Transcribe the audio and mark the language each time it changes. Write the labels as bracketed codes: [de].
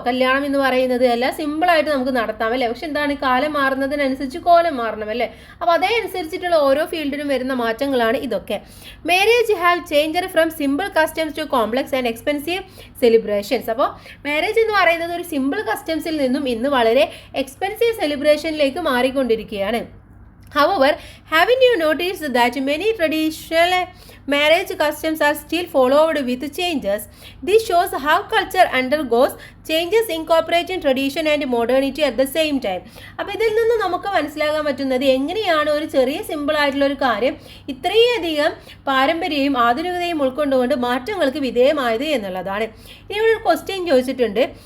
[ml] കല്യാണം എന്ന് പറയുന്നത് എല്ലാം സിമ്പിളായിട്ട് നമുക്ക് നടത്താം അല്ലേ. പക്ഷെ എന്താണ്, കാലം മാറുന്നതിനനുസരിച്ച് കോലം മാറണം അല്ലേ. അപ്പോൾ അതേ അനുസരിച്ചിട്ടുള്ള ഓരോ ഫീൽഡിലും വരുന്ന മാറ്റങ്ങളാണ് ഇതൊക്കെ. [en] Marriage have changed from simple customs to complex and expensive celebrations. [ml] അപ്പോൾ മാരേജ് എന്ന് പറയുന്നത് ഒരു സിമ്പിൾ കസ്റ്റംസിൽ നിന്നും ഇന്ന് വളരെ എക്സ്പെൻസീവ് സെലിബ്രേഷനിലേക്ക് മാറിക്കൊണ്ടിരിക്കുകയാണ്. [en] However, haven't you noticed that many traditional marriage customs are still followed with changes? This shows how culture undergoes changes incorporating tradition and modernity at the same time. [ml] അപ്പോൾ ഇതിൽ നിന്ന് നമുക്ക് മനസ്സിലാക്കാൻ പറ്റുന്നത് എങ്ങനെയാണ് ഒരു ചെറിയ സിമ്പിൾ ആയിട്ടുള്ള ഒരു കാര്യം ഇത്രയധികം പാരമ്പര്യവും ആധുനികതയും ഉൾക്കൊണ്ടുകൊണ്ട് മാറ്റങ്ങൾക്ക് വിധേയമായത് എന്നുള്ളതാണ്. ഇനി ഇവിടെ ഒരു ക്വസ്റ്റ്യൻ ചോദിച്ചിട്ടുണ്ട്.